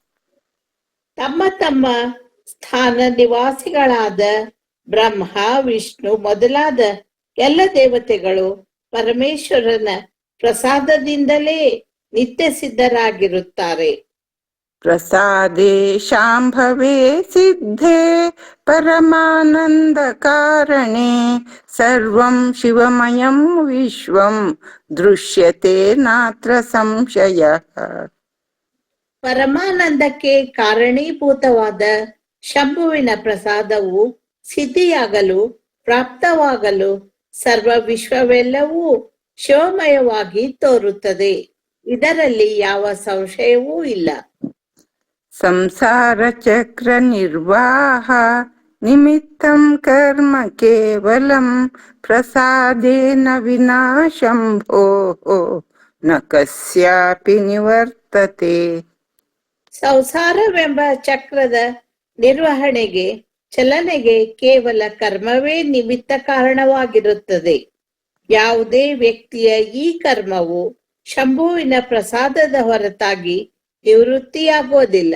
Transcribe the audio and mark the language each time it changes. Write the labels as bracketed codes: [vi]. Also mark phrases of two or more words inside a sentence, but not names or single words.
[kn] ತಮ್ಮ ತಮ್ಮ ಸ್ಥಾನ ನಿವಾಸಿಗಳಾದ ಬ್ರಹ್ಮ, ವಿಷ್ಣು ಮೊದಲಾದ ಎಲ್ಲ ದೇವತೆಗಳು ಪರಮೇಶ್ವರನ ಪ್ರಸಾದದಿಂದಲೇ ನಿತ್ಯ ಸಿದ್ಧರಾಗಿರುತ್ತಾರೆ. [sa] ಪ್ರಸಾದೇ ಶಾಂಭವೇ ಸಿದ್ಧೇ ಪರಮಾನಂದ ಕಾರಣೇ ಸರ್ವಂ ಶಿವಮಯಂ ವಿಶ್ವಂ ದೃಶ್ಯತೆ ನಾತ್ರ ಸಂಶಯಃ. [kn] ಪರಮಾನಂದಕ್ಕೆ ಕಾರಣೀಭೂತವಾದ ಶಂಭುವಿನ ಪ್ರಸಾದವು ಸಿದ್ಧಿಯಾಗಲು, ಪ್ರಾಪ್ತವಾಗಲು ಸರ್ವ ವಿಶ್ವವೆಲ್ಲವೂ ಶಿವಮಯವಾಗಿ ತೋರುತ್ತದೆ. ಇದರಲ್ಲಿ ಯಾವ ಸಂಶಯವೂ ಇಲ್ಲ. [sa] ಸಂಸಾರ ಚಕ್ರ ನಿರ್ವಾಹ ನಿಮಿತ್ತಂ ಕರ್ಮ ಕೇವಲಂ ಪ್ರಸಾದೇನ ವಿನಾ ಶಂಭೋ ನ ಕಸ್ಯಾಪಿ ನಿವರ್ತತೆ. [kn] ಸಂಸಾರವೆಂಬ ಚಕ್ರದ ನಿರ್ವಹಣೆಗೆ, ಚಲನೆಗೆ ಕೇವಲ ಕರ್ಮವೇ ನಿಮಿತ್ತ ಕಾರಣವಾಗಿರುತ್ತದೆ. ಯಾವುದೇ ವ್ಯಕ್ತಿಯ ಈ ಕರ್ಮವು ಶಂಭುವಿನ ಪ್ರಸಾದದ ಹೊರತಾಗಿ ನಿವೃತ್ತಿಯಾಗೋದಿಲ್ಲ.